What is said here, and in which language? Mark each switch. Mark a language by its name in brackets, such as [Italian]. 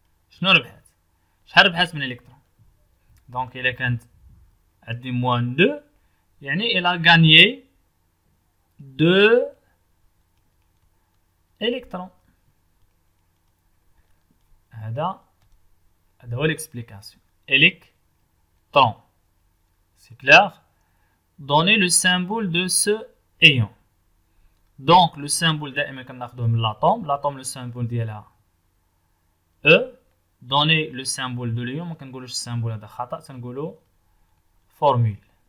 [Arabic] شنو ربحات؟ شحال ربحات من الكترون؟ دونك الا كانت عندي موان 2 يعني الى غانيي 2 الكترون. هذا هو l'explication. [French] Électron. C'est clair? Donnez le symbole de ce ion. Donc le symbole [Arabic] دائما كناخذوه من [French] l'atome. L'atome le symbole ديالها E. Donnez le symbole de l'ion. [Arabic] ما كنقولوش السامبول هذا خطأ، تنقولو formule.